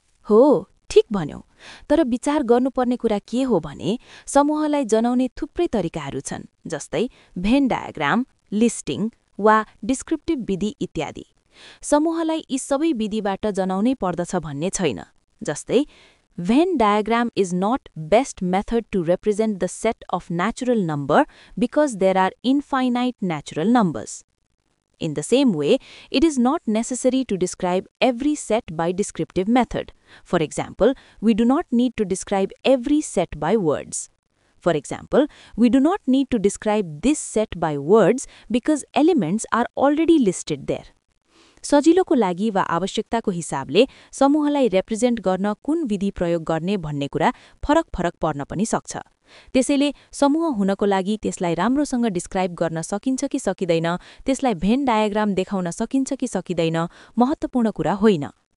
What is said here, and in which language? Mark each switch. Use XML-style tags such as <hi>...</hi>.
<ne>हो, ठिक भन्यौ। तर विचार गर्नुपर्ने कुरा के हो भने समूहलाई जनाउने थुप्रै तरिकाहरू छन्, जस्तै भेन डायग्राम, लिस्टिङ वा डिस्क्रिप्टिभ विधि इत्यादि। समूहलाई यी सबै विधिबाट जनाउनै पर्दछ भन्ने छैन। जस्तै</ne> <en>Venn diagram is not best method to represent the set of natural number because there are infinite natural numbers. In the same way, it is not necessary to describe every set by descriptive method. For example, we do not need to describe every set by words. For example, we do not need to describe this set by words because elements are already listed there.</en> <ne>सजिलोको लागि वा आवश्यकताको हिसाबले समूहलाई represent गर्न कुन विधि प्रयोग गर्ने भन्ने कुरा फरक पर्न पनि सक्छ। त्यसैले समूह हुनको लागि त्यसलाई राम्रोसँग डिस्क्राइब गर्न सकिन्छ कि सकिँदैन, त्यसलाई भेन डायग्राम देखाउन सकिन्छ कि सकिँदैन, महत्त्वपूर्ण कुरा होइन।</ne>